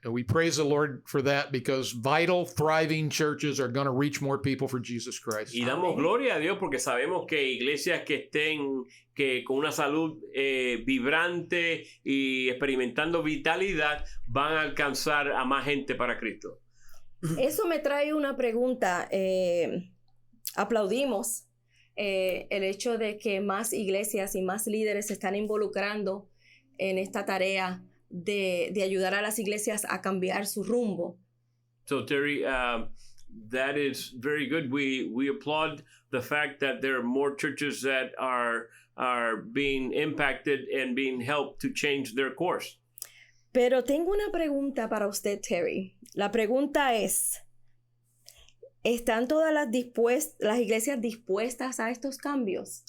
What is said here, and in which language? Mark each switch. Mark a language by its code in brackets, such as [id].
[en] And we praise the Lord for that because vital, thriving churches are going to reach more people for Jesus Christ. [es] Y damos gloria a Dios porque sabemos que iglesias que estén con una salud vibrante y experimentando vitalidad van a alcanzar a más gente para Cristo. Eso me trae una pregunta. Aplaudimos el hecho de que más iglesias y más líderes se están involucrando en esta tarea de ayudar a las iglesias a cambiar su rumbo. [en] So Terry, that is very good. We applaud the fact that there are more churches that are being impacted and being helped to change their course. [es] Pero tengo una pregunta para usted, Terry. La pregunta es, ¿están todas las iglesias dispuestas a estos cambios?